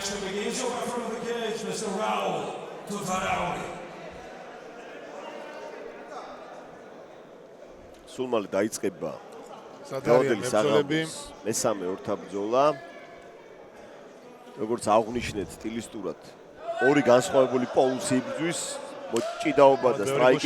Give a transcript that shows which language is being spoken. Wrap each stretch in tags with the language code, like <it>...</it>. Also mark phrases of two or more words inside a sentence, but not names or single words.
<en>begins over from the cage, Mr. Raul Tufarawi.</en> <ka>სულ მალე დაიწყება სადარიან მებრძოლები. მესამე ორთაბრძოლა. როგორც აღნიშნეთ სტილისტურად ორი განსხვავებული პოლუსი იბრძვის, მოჭიდაობა და სტრაიკინგი.</ka>